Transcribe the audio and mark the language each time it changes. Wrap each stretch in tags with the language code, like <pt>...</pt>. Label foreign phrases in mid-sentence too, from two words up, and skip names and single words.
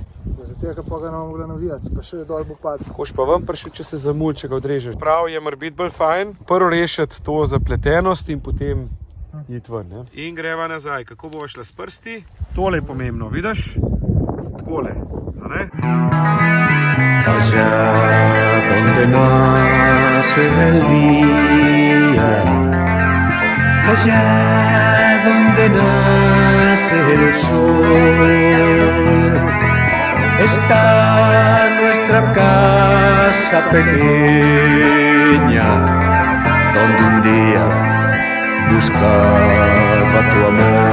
<sl>Zato, ker pa ga ne bomo mogli navijati, pa še dol bo padel. Koš pa ven prišel, če se zamul, če ga odrežeš. Prav je morbiti bolj fajn. Prvo rešiti to zapletenost in potem iti ven. Ne? In greva nazaj. Kako bova šla s prsti? Tole je pomembno, vidiš? Takole.</sl> <es>Allá donde nace el día, allá donde nace el sol, está nuestra casa pequeña, donde un día buscaba tu amor.</es>